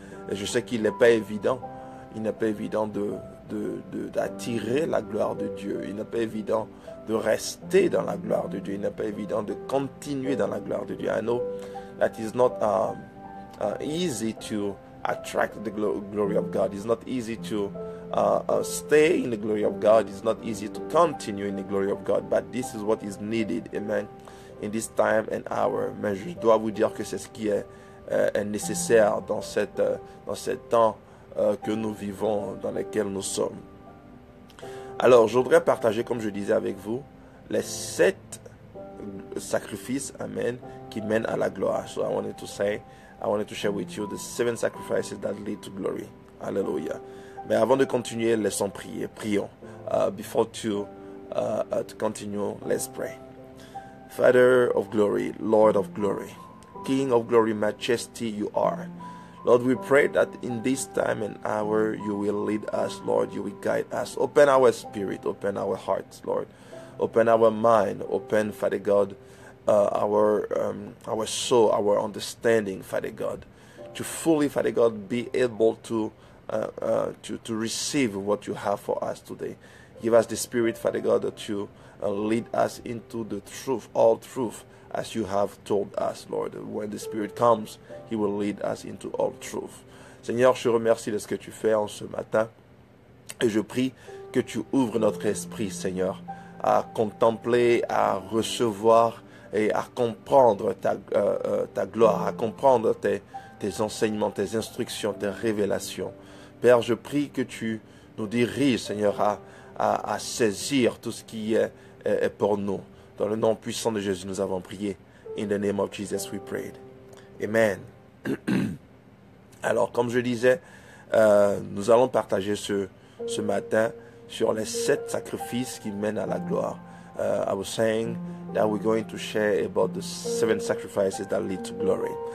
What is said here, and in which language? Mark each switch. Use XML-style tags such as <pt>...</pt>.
<fr>Et je sais qu'il n'est pas évident. Il n'est pas évident d'attirer la gloire de Dieu. Il n'est pas évident de rester dans la gloire de Dieu. Il n'est pas évident de continuer dans la gloire de Dieu.</fr> <en>I know that it's not easy to attract the glory of God. It's not easy to stay in the glory of God. It's not easy to continue in the glory of God. But this is what is needed. Amen. In this time and hour.</en> <fr>Mais je dois vous dire que c'est ce qui est nécessaire dans ce temps que nous vivons, dans lequel nous sommes. Alors, je voudrais partager, comme je disais avec vous, les 7 sacrifices, amen, qui mènent à la gloire.</fr> <en>So I wanted to share with you the 7 sacrifices that lead to glory. Hallelujah.</en> <fr>Mais avant de continuer, laissons prier. Prions.</fr> <en>Before to continue, let's pray. Father of glory, Lord of glory, King of glory, majesty you are. Lord, we pray that in this time and hour you will lead us, Lord, you will guide us. Open our spirit, open our hearts, Lord. Open our mind, open, Father God, our soul, our understanding, Father God, to fully, Father God, be able to receive what you have for us today. Give us the spirit, Father God, that you lead us into the truth, all truth, as you have told us, Lord. When the Spirit comes, He will lead us into all truth.</en> <fr>Seigneur, je te remercie de ce que tu fais en ce matin. Et je prie que tu ouvres notre esprit, Seigneur, à contempler, à recevoir et à comprendre ta gloire, à comprendre tes enseignements, tes instructions, tes révélations. Père, je prie que tu nous diriges, Seigneur, à saisir tout ce qui est pour nous. Dans le nom puissant de Jésus, nous avons prié.</fr> <en>In the name of Jesus, we prayed. Amen.</en> <fr>Alors, comme je disais, nous allons partager ce matin sur les 7 sacrifices qui mènent à la gloire.</fr> <en>I was saying that we're going to share about the 7 sacrifices that lead to glory.</en>